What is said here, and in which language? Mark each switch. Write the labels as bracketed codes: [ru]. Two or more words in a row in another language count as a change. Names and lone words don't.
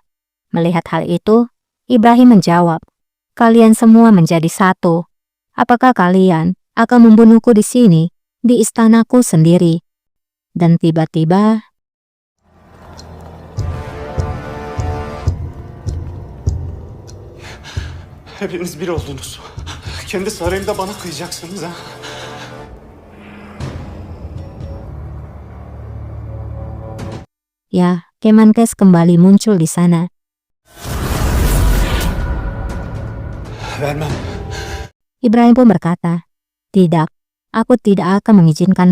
[id] Melihat hal itu, Ibrahim menjawab, "Kalian semua menjadi satu. Apakah kalian akan membunuhku di sini, di istanaku sendiri?" Dan tiba-tiba, [tr] Hepiniz bir oldunuz. Kendi sarayımda bana kıyacaksınız ha. [id] ya, Kemenkes kembali muncul di sana. [tr] Vermem. [id] Ibrahim pun berkata, "Tidak, aku tidak akan mengizinkanmu."